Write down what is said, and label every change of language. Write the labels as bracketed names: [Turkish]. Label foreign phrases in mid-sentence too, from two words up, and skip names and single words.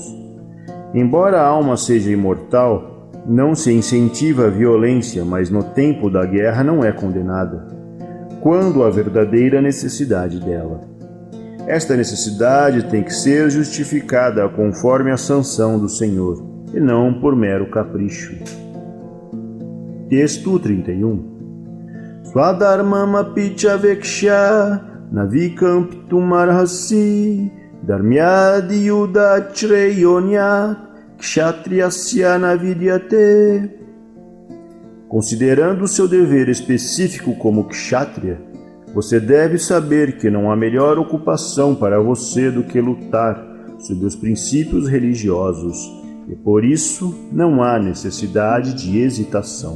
[Portuguese] Embora a alma seja imortal, não se incentiva a violência, mas no tempo da guerra não é condenada, quando há verdadeira necessidade dela. Esta necessidade tem que ser justificada conforme a sanção do Senhor, e não por mero capricho. Texto 31. [Sanskrit] स्वधर्मम् अपि चावेक्ष्य न विकम्पितुम् अर्हसि धर्म्याद्धि युद्धाच्छ्रेयोऽन्यत् क्षत्रियस्य न विद्यते. [Portuguese] Considerando o seu dever específico como kshatriya, você deve saber que não há melhor ocupação para você do que lutar sob os princípios religiosos, e por isso não há necessidade de hesitação.